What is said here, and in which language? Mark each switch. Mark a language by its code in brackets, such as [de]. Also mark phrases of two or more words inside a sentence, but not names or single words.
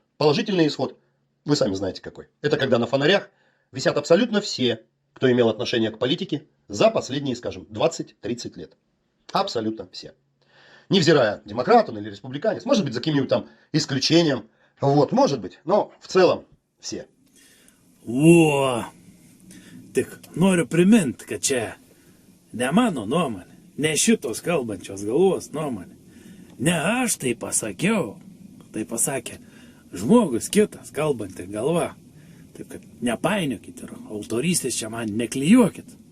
[ru] Положительный исход, вы сами знаете какой. Это когда на фонарях висят абсолютно все, кто имел отношение к политике за последние, скажем, 20-30 лет. Абсолютно все. Невзирая, демократ он или республиканец, может быть, за каким-нибудь там исключением. Вот, может быть, но в целом все. О, [lt] tik noriu priminti, kad čia ne mano nuomonė, ne šitos kalbančios galvos nuomonė. Ne aš tai pasakiau, tai pasakė žmogus kitas, kalbanti galva. Taip kad nepainiokit ir autorystės čia man neklijuokit.